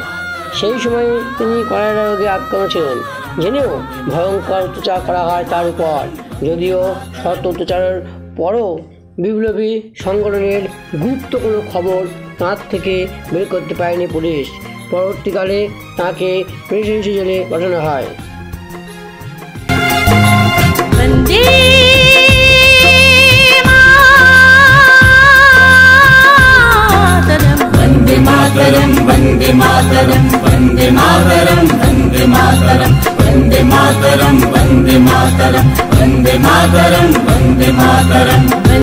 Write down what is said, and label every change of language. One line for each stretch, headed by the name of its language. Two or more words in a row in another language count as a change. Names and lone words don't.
Bangla: সেই সময়ে তিনি কলেরা রোগে আক্রান্ত ছিলেন, জেনেও ভয়ঙ্কর অত্যাচার করা হয় তার উপর। যদিও শত অত্যাচারের পরও বিপ্লবী সংগঠনের গুপ্ত কোনো খবর তাঁর থেকে বের করতে পারেনি পুলিশ। পরবর্তীকালে তাঁকে প্রেসিডেন্সি জেলে পাঠানো হয়।
Sanskrit: वन्दे मातरं वन्दे मातरं वन्दे मातरं वन्दे मातरं वन्दे मातरं वन्दे मातरं वन्दे मातरं वन्दे मातरं।